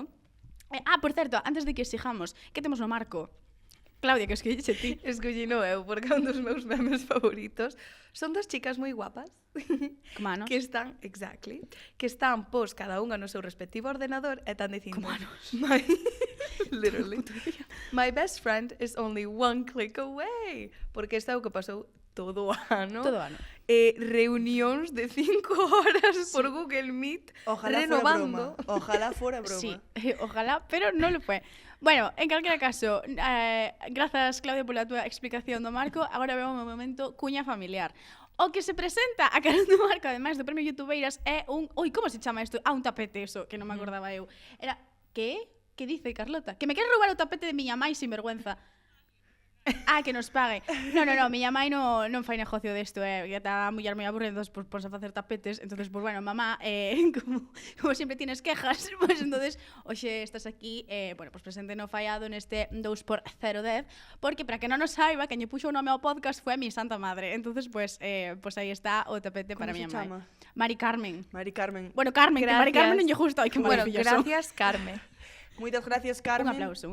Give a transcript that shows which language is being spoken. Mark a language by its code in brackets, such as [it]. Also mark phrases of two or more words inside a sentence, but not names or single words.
[gl] Por certo, antes de que sigamos, que temos no marco? Claudia, que escolliche ti. Escollino eu, porque é un dos meus memes favoritos. Son dos chicas moi guapas. Como anos. Que están, que están pos cada unha no seu respectivo ordenador e están dicindo... Como anos. Literally. [en] My best friend is only one click away. [gl] Porque isto é o que pasou todo o ano. Todo o ano. Reunións de 5 horas por Google Meet, [es] Ojalá [gl] renovando. [es] fuera broma. Ojalá fuera broma. Sí, ojalá, pero non lo fue. [gl] Bueno, en calquera caso, grazas, Claudia, pola túa explicación do marco. Agora vemos un momento cuña familiar. O que se presenta a carón do marco, ademais do premio Youtubeiras, é un... Ui, como se chama isto? Un tapete, eso, que non me acordaba eu. [es] Era... Que? Que dice Carlota? [gl] Que me quere roubar o tapete de miña mai [es] sin vergüenza. [gl] Que nos pague. No, miña mai non fai negocio desto, que está a muller moi aburrida, [es] entonces pues, [gl] ponse a facer tapetes, [es] entonces pues bueno, mamá, como siempre tienes quejas, pues entonces, [gl] oxe, estás aquí, bueno, pues presente no Fallado neste 2x010, porque para que non nos saiba, que lle puxo o nome ao podcast foi [es] a mi santa madre, entonces pues [gl] aí está o tapete para miña mai. Mari Carmen. Mari Carmen. Bueno, Carmen, que Mari Carmen non lle gusta, ai que Bueno, maravilla son. [es] gracias, Carmen. [gl] Moitas gracias, Carmen, aplauso.